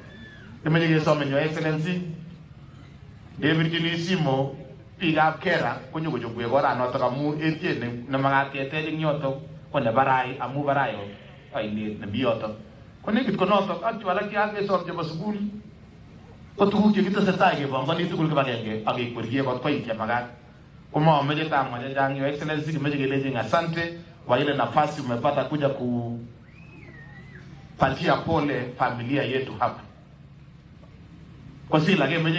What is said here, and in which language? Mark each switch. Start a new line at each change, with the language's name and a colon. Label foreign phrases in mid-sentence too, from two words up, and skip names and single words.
Kalenjin: Kimeche kesome
English: Your Excellency
Kalenjin: ndebirchini simo biikab kera konyo kochobwech oranoto amu etiet nemakat ketech eng yoto ko ne barai amu barai ainet nemi yoto. Ko nekit ko noto ak chu alak chekakesom chebo sukul ko tuguk chekitesetai kepongoni tugul kibagenge ak kekwerie kot koit chemakat. Komameche tamwa chechang
English: Your Excellency,
Kalenjin: kimeche kelechin
Swahili: asante kwa ile nafasi umepata kuja kupatia pole familia yetu hapa.
Kalenjin: Kwa sila kemeche